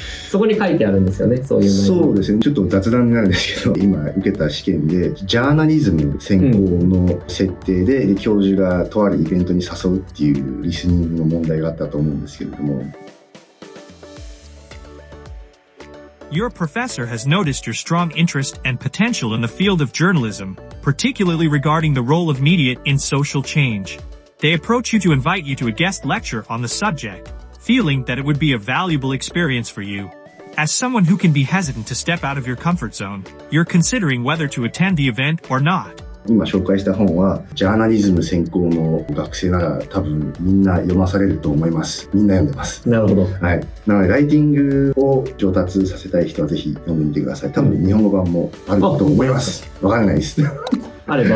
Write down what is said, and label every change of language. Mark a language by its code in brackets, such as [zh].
[ja] そこに書いてあるんですよね、そういう内容。そうですね。ちょっと雑談になるんですけど、今受けた試験でジャーナリズム専攻の設定で、教授がとあるイベントに誘うっていうリスニングの問題があったと思うんですけれども、 [en] Your professor has noticed your strong interest and potential in the field of journalism, particularly regarding the role of media in social change. They approach you to invite you to a guest lecture on the subject, feeling that it would be a valuable experience for you. As someone who can be hesitant to step out of your comfort zone, you're considering whether to attend the event or not. [ja] 今紹介した本はジャーナリズム専攻の学生なら多分みんな読まされると思います。みんな読んでます。なるほど。はい。なのでライティングを上達させたい人はぜひ読んでみてください。多分日本語版もあると思います。わからないです。あれば、